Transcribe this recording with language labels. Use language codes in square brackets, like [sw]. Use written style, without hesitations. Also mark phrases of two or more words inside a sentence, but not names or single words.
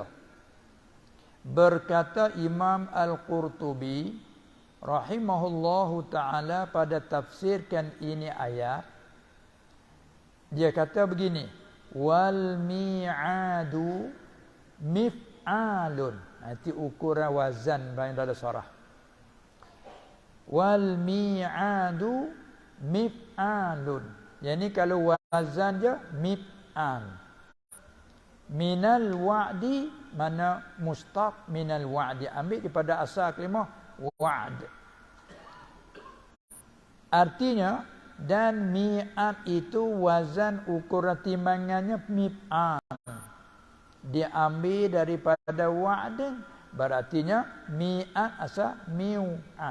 [ms] Berkata Imam Al-Qurtubi rahimahullahu ta'ala pada tafsirkan ini ayat, dia kata begini, [ar] والميعاد مفعال. [ms] Itu ukuran wazan dalam surah. [ar] والميعاد مفعال. [ms] Yani kalau wazan dia mif'al. [ar] من الوعد, mana مشتق من الوعد, [ms] ambil daripada asal kalimah wa'd. Artinya, dan mi'ad itu wazan ukuran timbangannya mif'al. Diambil daripada wa'd, berartinya mi'ad asal mi'ad.